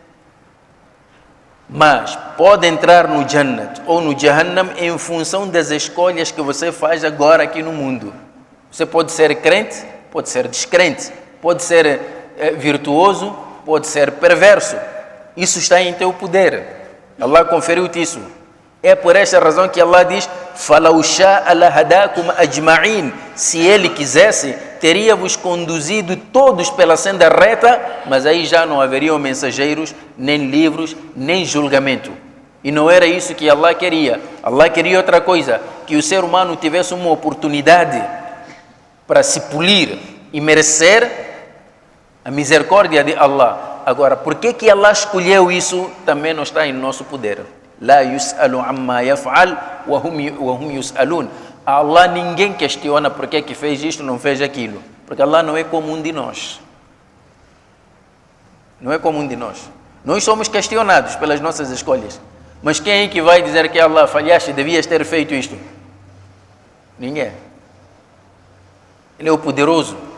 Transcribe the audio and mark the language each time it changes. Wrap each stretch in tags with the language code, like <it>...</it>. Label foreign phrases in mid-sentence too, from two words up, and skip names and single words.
<pt>Mas pode entrar no Jannat ou no Jahannam em função das escolhas que você faz agora aqui no mundo. Você pode ser crente, pode ser descrente, pode ser virtuoso, pode ser perverso. Isso está em teu poder. Allah conferiu-te isso. É por esta razão que Allah diz:</pt> <ar>"فلو شاء لهداكم أجمعين."</ar> <pt>Se Ele quisesse, teria-vos conduzido todos pela senda reta, mas aí já não haveriam mensageiros, nem livros, nem julgamento. E não era isso que Allah queria. Allah queria outra coisa, que o ser humano tivesse uma oportunidade para se polir e merecer a misericórdia de Allah. Agora, por que Allah escolheu isso, também não está em nosso poder.</pt> <ar>لا يسأل عما يفعل وهم يسألون.</ar> <pt>Allah ninguém questiona por que fez isto, não fez aquilo. Porque Allah não é como um de nós. Não é como um de nós. Nós somos questionados pelas nossas escolhas. Mas quem é que vai dizer que Allah falhaste, devias ter feito isto? Ninguém. Ele é o poderoso.</pt>